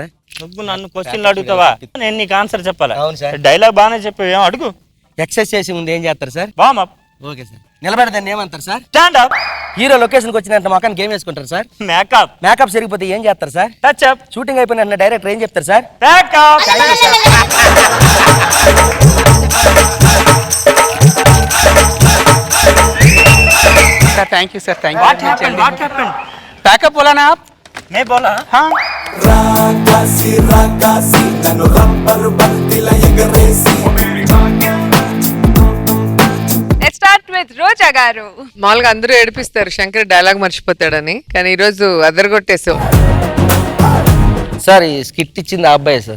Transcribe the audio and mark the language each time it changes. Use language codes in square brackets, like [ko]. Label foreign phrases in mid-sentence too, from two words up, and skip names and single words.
[te] నువ్వు నన్ను క్వశ్చన్లు అడుగుతావా? నేను నీకు ఆన్సర్ చెప్పాలా? అవును సార్. డైలాగ్ బాగానే చెప్పావు, ఏం అడుగు. ఎక్సర్సైజ్ చేసే ముందు ఏం చేస్తారు సార్? వామప్. ఓకే సార్. నిలబెడదాన్ని ఏమంటారు సార్? [en] stand up. [te] హీరో లొకేషన్కి వచ్చినంత మొక్కనికి ఏం వేసుకుంటారు సార్? మేకప్. మేకప్ సరిగిపోతే ఏం చేస్తారు సార్? [en] touch up. [te] షూటింగ్ అయిపోయిన డైరెక్టర్ ఏం చెప్తారు సార్? మేకప్. [en] sir thank you sir thank you What happened? What happened? [hi] पैकअप बोला ना आप मैं बोला. हाँ [en] let's start with రోజా గారు. [te] మామూలుగా అందరూ ఏడిపిస్తారు శంకర్ డైలాగ్ మర్చిపోతాడని, కానీ ఈరోజు అదరగొట్టేసావు. సార్ ఈ స్కిట్ ఇచ్చింది ఆ అబ్బాయి సార్.